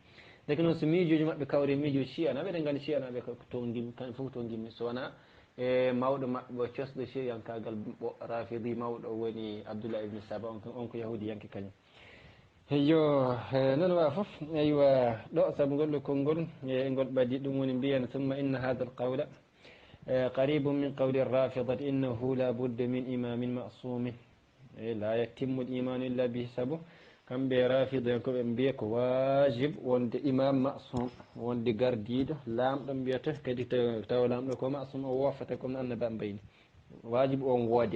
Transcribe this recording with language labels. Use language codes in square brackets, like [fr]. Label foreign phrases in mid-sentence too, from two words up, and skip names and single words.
[ff] deke noon so miijoji maɓɓe kawri miijoji sianaɓe, eɗen gandi sianaɓe ko toon gimmi, kamɓe fof ko toon gimmi. so wona e mawɗo maɓɓe o cosɗo siyankagal ɓo rafidi mawɗo woni Abdoullah ibne Saba, on ko yahudi yanke kañum. yo noon wawa foof eywa ɗo saabu ngolɗo konngol e ngol ɓadi ɗum woni mbiyen [ar] ثم إن هذا القول قريب من قول الرافضة إنه لا بد من إمام معصوم لا يتم الإيمان إلا به. [ff] saabu kamɓe rafida en koɓe mbiya ko wajib wonde [ar] إمام معصوم, [ff] wonde gardiɗo lamɗo mbiyata, kadi tawa lamɗo ko masum o wofata comme no annaba mbayni, wajib on woode.